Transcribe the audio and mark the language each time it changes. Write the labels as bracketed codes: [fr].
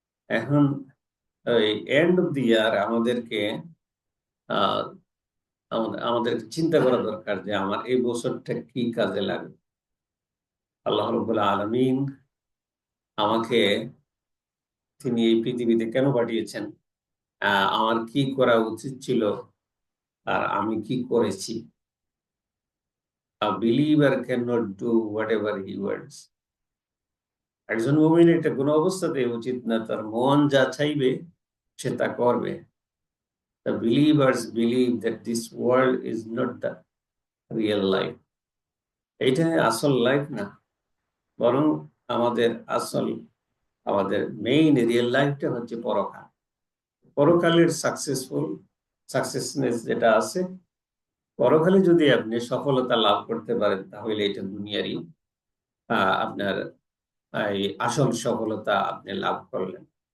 [bn] এখন এই end of the ইয়ার আমাদেরকে আহ আমাদের চিন্তা করা দরকার যে আমার এই বছরটা কি কাজে লাগবে। আল্লাহ রাব্বুল আলামিন আমাকে, তিনি এই পৃথিবীতে কেন পাঠিয়েছেন, আমার কি করা উচিত ছিল, আর আমি কি করেছি। [en] A believer cannot do whatever he wants. [bn] একজন মুমিন এটা কোনো অবস্থাতেই উচিত না, তার মন যা চাইবে সে তা করবে। [en] The believers believe that this world is not the real life. [bn] এইটা আসল লাইফ না, বরং আমাদের আসল, আমাদের মেইন রিয়েল লাইফটা হচ্ছে পরকাল। পরকালের সাকসেসনেস যেটা আছে, পরকালে যদি আপনি সফলতা লাভ করতে পারেন তাহলে এটা দুনিয়ারই আপনার এই আসল সফলতা আপনি লাভ করলেন।